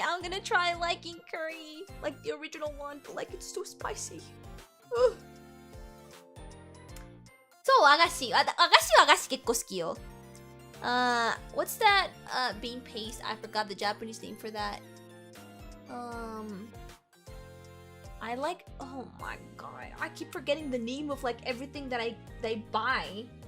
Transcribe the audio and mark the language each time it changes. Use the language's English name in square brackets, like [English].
[English] I'm gonna try liking curry like the original one, but like it's so spicy. [Japanese] そう、和菓子結構好きよ。 [English] What's that bean paste? I forgot the Japanese name for that. I like, oh my god, I keep forgetting the name of like everything that I buy.